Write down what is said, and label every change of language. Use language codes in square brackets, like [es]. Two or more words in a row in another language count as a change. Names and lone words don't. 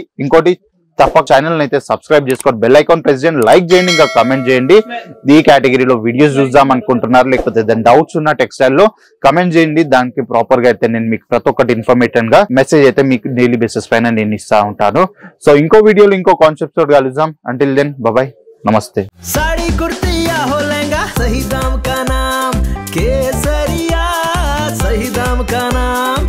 [te] ఇంకోటి తప్పక ఛానల్ అయితే సబ్స్క్రైబ్ చేసుకోండి, [en] bell icon [te] ప్రెస్ చేయండి, లైక్ చేయండి, ఇంకా కమెంట్ చేయండి. ఈ కేటగిరీలో వీడియోస్ చూద్దాం అనుకుంటున్నారు లేకపోతే దాని డౌట్స్ ఉన్న టెక్స్టైల్ లో కమెంట్ చేయండి. దానికి ప్రాపర్ గా అయితే నేను మీకు ప్రతి ఒక్కటి ఇన్ఫర్మేటివ్ గా మెసేజ్ అయితే మీకు [en] daily basis [te] పైన నేను ఇస్తా ఉంటాను. సో ఇంకో వీడియోలో ఇంకో కాన్సెప్ట్ తోటి కలుద్దాం. [en] until then bye, నమస్తే. [hi] साड़ी कुर्ती या हो लहंगा, सही दाम का नाम केसरिया, सही दाम का नाम.